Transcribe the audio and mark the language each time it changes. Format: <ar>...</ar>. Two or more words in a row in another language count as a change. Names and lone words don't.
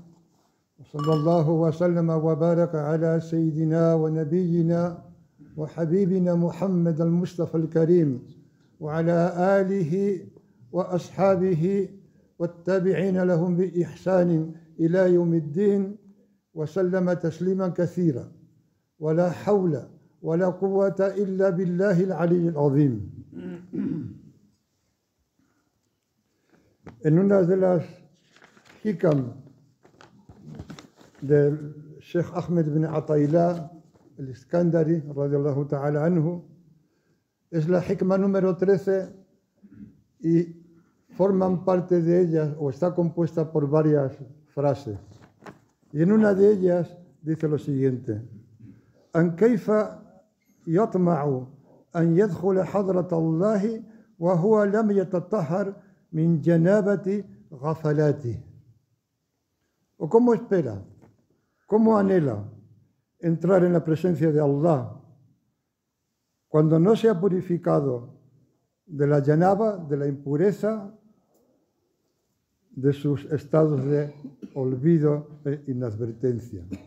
<ar>وصلى الله وسلم وبارك على سيدنا ونبينا وحبيبنا محمد المصطفى الكريم وعلى آله وأصحابه والتابعين لهم بإحسان إلى يوم الدين وسلم تسليما كثيرا. ولا حول ولا قوة إلا بالله العلي العظيم.</ar> <es>En una de las hikam del Sheikh Ahmed bin Ataillah el-Iskandari,</es> <ar>رضي الله تعالى عنه,</ar> <es>es la hikma número 13 y forman parte de ellas, o está compuesta por varias frases. Y en una de ellas dice lo siguiente:</es> <ar>أم كيف يطمع أن يدخل حضرة الله و هو لم يتطهر من جنابة غفلاته.</ar> <es>¿O cómo espera, cómo anhela entrar en la presencia de Allah cuando no se ha purificado de la janaba, de la impureza, de sus estados de olvido e inadvertencia?</es>